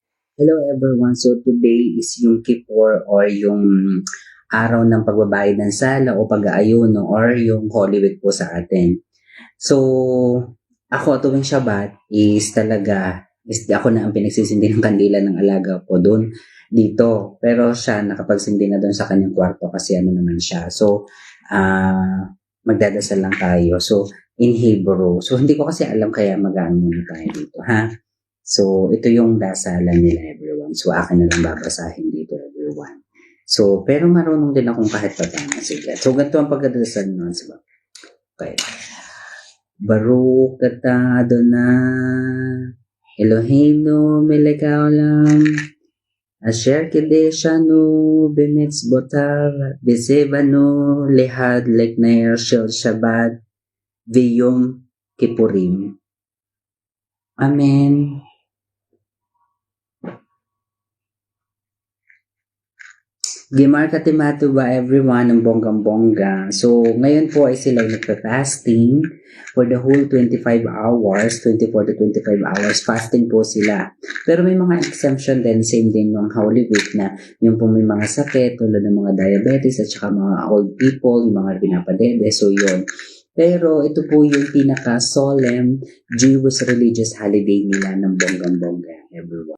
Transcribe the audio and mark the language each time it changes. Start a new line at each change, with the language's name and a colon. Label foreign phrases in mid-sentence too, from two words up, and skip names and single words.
English: Hello everyone.
Filipino: So today is yung Kippur or yung araw ng pagbabayad ng sala o pag-aayuno or yung Holy Week po sa atin. So ako tuwing Shabbat is ako na ang pinagsisindi ng kandila ng alaga ko doon dito. Pero siya nakapagsindi na doon sa kanyang kwarto kasi ano naman siya. So magdadasal lang tayo.
English: So in Hebrew.
Filipino: So hindi ko kasi alam kaya mag-aano muna tayo dito ha. So, ito yung dasalan nila everyone. So, akin na lang babasahin dito everyone. So, pero marunong din akong kahit paano. Sige. So, ganito ang pagdadasal nun. Okay.
Hebrew: ברוך אתה ה' אלוהינו מלך העולם אשר קדשנו במצוותיו וצוונו להדליק נר של שבת ויום הכיפורים.
Filipino: Amen.
Hebrew: גמר חתימה
Filipino: ba everyone ng bonggang-bongga. So, ngayon po ay sila nagpa-fasting
English: for the whole 25 hours, 24 to 25 hours,
Filipino: fasting po sila. Pero may mga exemption din, same din ng Holy Week na yung po may mga sakit, tulad ng mga diabetes at saka mga
English: old people,
Filipino: yung mga pinapadede, so yun. Pero ito po yung pinaka-
English: solemn Jewish religious holiday
Filipino: nila ng bonggang-bongga, everyone.